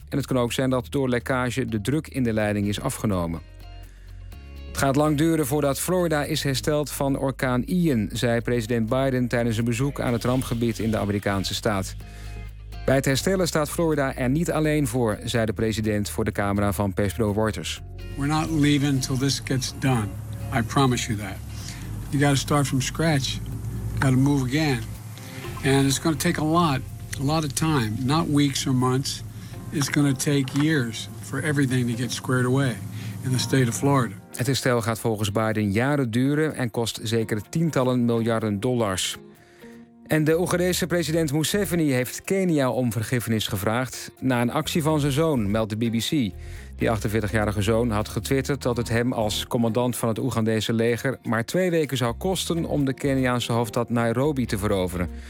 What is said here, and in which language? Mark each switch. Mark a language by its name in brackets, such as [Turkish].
[Dutch] En het kan ook zijn dat door lekkage de druk in de leiding is afgenomen. Het gaat lang duren voordat Florida is hersteld van orkaan Ian, zei president Biden tijdens een bezoek aan het rampgebied in de Amerikaanse staat. Bij het herstellen staat Florida er niet alleen voor, zei de president voor de camera van persbureau Reuters. [English] We're not leaving till this gets done. I promise you that. You gotta start from scratch. Gotta move again. And it's gonna take a lot of time. Not weeks or months. It's gonna take years for everything to get squared away in the state of Florida. [Dutch] Het herstel gaat volgens Biden jaren duren en kost zeker tientallen miljarden dollars. En de Oegandese president Museveni heeft Kenia om vergiffenis gevraagd na een actie van zijn zoon, meldt de BBC. Die 48-jarige zoon had getwitterd dat het hem als commandant van het Oegandese leger maar 2 weken zou kosten om de Keniaanse hoofdstad Nairobi te veroveren.